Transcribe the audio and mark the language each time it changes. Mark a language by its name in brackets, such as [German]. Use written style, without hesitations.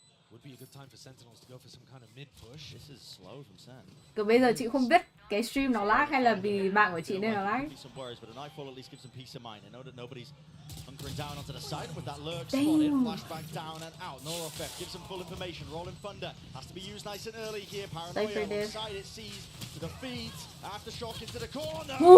[English] Would be a good time for Sentinels to go for some kind of mid push. This is slow from Sen. [Vietnamese] Còn bây giờ chị không biết cái stream nó lag hay là vì mạng của chị nên nó lag. [English] Some worries, but a nightfall at least gives them peace of mind. They know that nobody's hunkering down onto the side with that lurk spotted. Flashback down and out. Nora effect gives them full information. Rolling Thunder has to be used nice and early here. Paranoia alongside it sees to the feet. Aftershock into the corner.